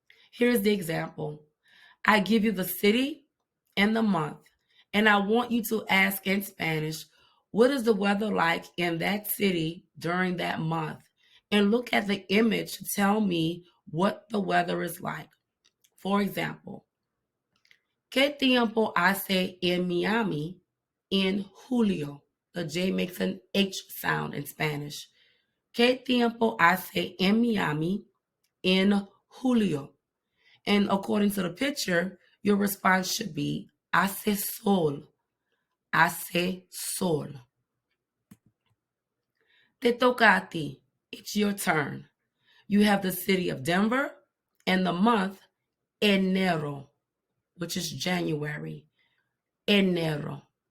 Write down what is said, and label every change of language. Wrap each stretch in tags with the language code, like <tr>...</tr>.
<en>Here's the example. I give you the city and the month, and I want you to ask in Spanish, what is the weather like in that city during that month? And look at the image to tell me what the weather is like. For example,</en> <es>¿Qué tiempo hace en Miami</es> <en>in</en> <es>julio?</es> <en>The J makes an H sound in Spanish.</en> <es>¿Qué tiempo hace en Miami</es> <en>in</en> <es>julio?</es> <en>And according to the picture, your response should be</en> <es>hace sol. Hace sol. Te toca a ti.</es> <en>It's your turn. You have the city of Denver and the month enero, which is January. Enero.</en>